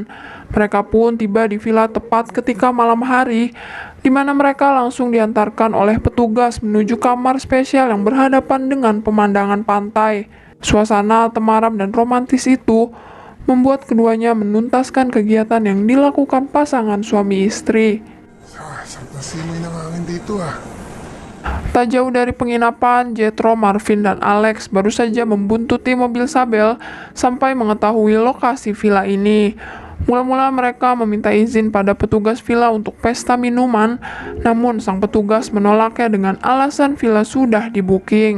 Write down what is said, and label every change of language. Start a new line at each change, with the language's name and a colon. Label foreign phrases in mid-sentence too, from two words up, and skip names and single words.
Indonesian: Mereka pun tiba di villa tepat ketika malam hari, di mana mereka langsung diantarkan oleh petugas menuju kamar spesial yang berhadapan dengan pemandangan pantai. Suasana temaram dan romantis itu membuat keduanya menuntaskan kegiatan yang dilakukan pasangan suami istri.
Filipino: Sakta simoy ng hangin dito
Indonesian: Tak jauh dari penginapan, Jethro, Marvin, dan Alex baru saja membuntuti mobil Sabel sampai mengetahui lokasi villa ini. Mula-mula mereka meminta izin pada petugas villa untuk pesta minuman, namun sang petugas menolaknya dengan alasan villa sudah di-booking.